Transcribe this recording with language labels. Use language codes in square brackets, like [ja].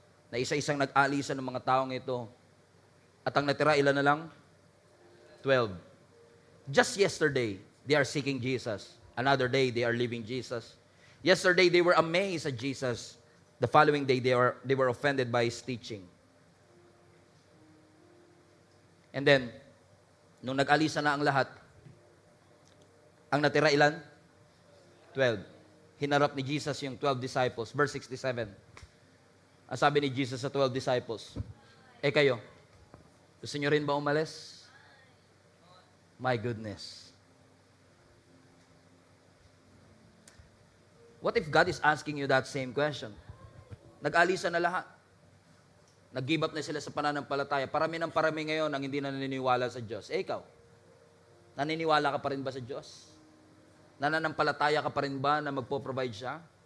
[tl] Na isa-isang nag-alisan ng mga taong ito. At ang natira, ilan na lang? 12. [en] Just yesterday, they are seeking Jesus. Another day, they are leaving Jesus. Yesterday, they were amazed at Jesus. The following day, they were offended by His teaching. [tl] And then, nung nag-alisa na ang lahat, ang natira ilan? 12. Hinarap ni Jesus yung 12 disciples. Verse 67. Ang sabi ni Jesus sa 12 disciples, kayo, gusto nyo rin ba umalis? [en] My goodness. What if God is asking you that same question? [tl] Nag-alisa na lahat. Nag-give up na sila sa pananampalataya. Parami ng parami ngayon ang hindi na naniniwala sa Diyos. Ikaw, naniniwala ka pa rin ba sa Diyos? Nananampalataya ka pa rin ba na magpo-provide siya?